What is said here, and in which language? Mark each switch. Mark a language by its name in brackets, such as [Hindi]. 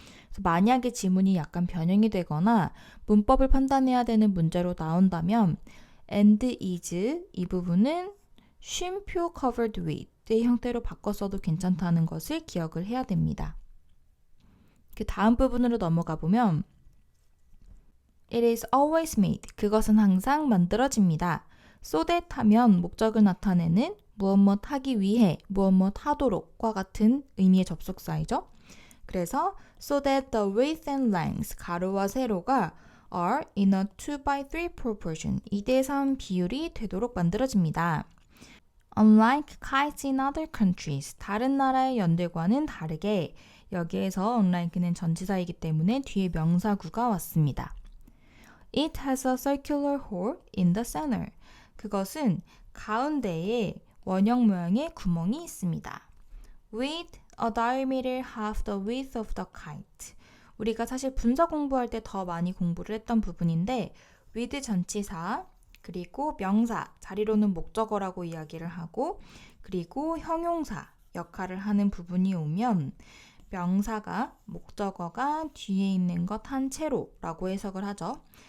[Korean] 그래서 만약에 지문이 약간 변형이 되거나 문법을 판단해야 되는 문제로 나온다면 and is 이 부분은 쉼표 covered with의 형태로 바꿔 써도 괜찮다는 것을 기억을 해야 됩니다. 그 다음 부분으로 넘어가 보면 [English] It is always made. [Korean] 그것은 항상 만들어집니다. so that 하면 목적을 나타내는 무엇 하기 위해, 무엇 하도록과 같은 의미의 접속사이죠. [English] 그래서 so that the width and length, [Korean] 가로와 세로가 [English] are in a 2:3 proportion, [Korean] 2:3 비율이 되도록 만들어집니다. [English] Unlike kites in other countries, [Korean] 다른 나라의 연들과는 다르게 여기에서 unlike는 전치사이기 때문에 뒤에 명사구가 왔습니다. [English] It has a circular hole in the center. [Korean] 그것은 가운데에 원형 모양의 구멍이 있습니다. [English] With a diameter half the width of the kite. [Korean] 우리가 사실 분사 공부할 때 더 많이 공부를 했던 부분인데 with 전치사, 그리고 명사, 자리로는 목적어라고 이야기를 하고 그리고 형용사 역할을 하는 부분이 오면 명사가 목적어가 뒤에 있는 것 한 채로 라고 해석을 하죠.